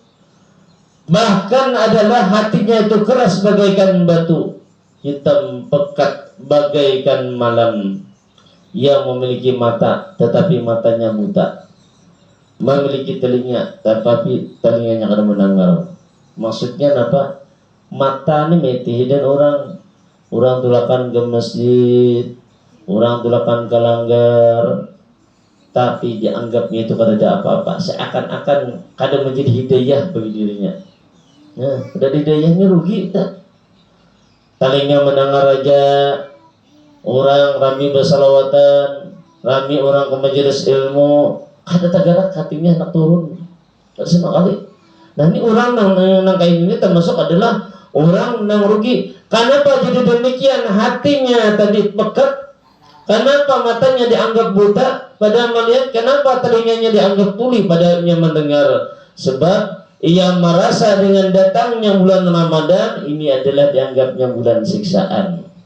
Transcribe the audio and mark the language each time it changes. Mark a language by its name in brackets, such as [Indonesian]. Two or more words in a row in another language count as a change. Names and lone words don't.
[Indonesian] Bahkan adalah hatinya itu keras bagaikan batu, hitam pekat bagaikan malam. Yang memiliki mata tetapi matanya buta, memiliki telinga tetapi telinganya kada mendengar. Maksudnya apa? [Banjar] Mata ini meti dan orang tulakan ke masjid, orang tulakan ke langgar, tapi dianggapnya itu kada ada apa-apa, seakan-akan kada menjadi hidayah bagi dirinya. Nah, kada hidayahnya rugi tak? Telinga mendengar aja, orang rami bersalawatan, rami orang ke majelis ilmu, kada tagarak hatinya nak turun, kada sama kali. [Indonesian] Nah ini orang yang kayak ini termasuk adalah orang yang rugi. Kenapa jadi demikian? Hatinya tadi pekat. Kenapa matanya dianggap buta pada melihat? Kenapa telinganya dianggap tuli padanya mendengar? Sebab ia merasa dengan datangnya bulan Ramadan ini adalah dianggapnya bulan siksaan.